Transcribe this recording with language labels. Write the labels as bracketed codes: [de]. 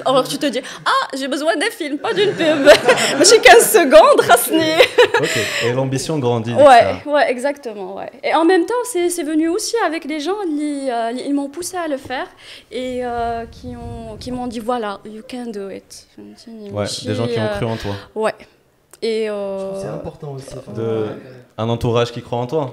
[fr] Alors tu te dis j'ai besoin d'un film, pas d'une pub. [ar] ماشي [fr] 15 secondes [ar] خاصني. [fr] OK. Et l'ambition grandit. Ouais, exactement, ouais. Et en même temps, c'est venu aussi avec des gens ils m'ont poussé à le faire et qui m'ont dit voilà, [en] you can do it. [fr] Ouais, des gens qui ont cru en toi. Ouais. Et c'est important aussi. Un entourage qui croit en toi.